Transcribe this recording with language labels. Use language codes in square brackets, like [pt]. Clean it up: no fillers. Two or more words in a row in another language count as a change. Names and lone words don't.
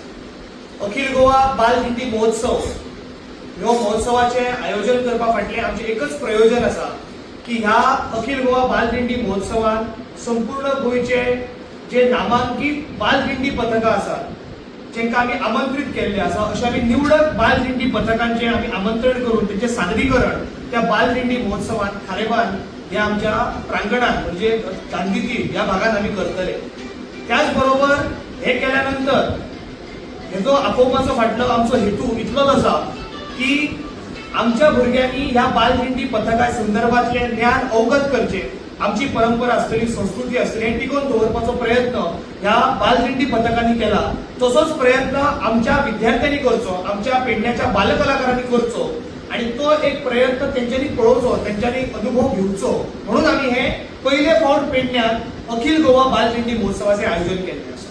[kok] अखिल गोवा बाल दिंडी महोत्सव ह्या महोत्सवाचे आयोजन करपा फाटले आमचे एकच प्रयोजन आसा की ह्या अखिल गोवा बाल दिंडी महोत्सवान संपूर्ण गोयचे जे नामांकित बाल दिंडी पथकां आसात जेंका आम्ही आमंत्रित केल्ले आसा अशा आम्ही निवडक बाल दिंडी पथकांचे आम्ही आमंत्रण करून त्यांचे सादरीकरण त्या बाल दिंडी महोत्सवात खारेबांद या आमच्या प्रांगणात म्हणजे चांदीती या भागात आम्ही करतले. त्याचबरोबर हे केल्यानंतर हे जो आपोवपाचो फाटलो आमचो हेतू इतलोच आसा की आमच्या भुरग्यांनी ह्या बाल दिंडी पथका संदर्भातले ज्ञान अवगत करचे. आमची परंपरा असलेली संस्कृती असलेली हे टिकून दवरपाचो प्रयत्न ह्या बाल दिंडी पथकांनी केला. तसोच प्रयत्न आमच्या विद्यार्थ्यांनी करचो, आमच्या पेडण्याच्या बालकलाकारांनी करचो आणि तो एक प्रयत्न त्यांच्यानी पळोवचो, त्यांच्यानी अनुभव घेवचो म्हणून आम्ही हे पहिले फावट पेडण्यात अखिल गोवा बाल दिंडी महोत्सवाचे आयोजन केले आसा.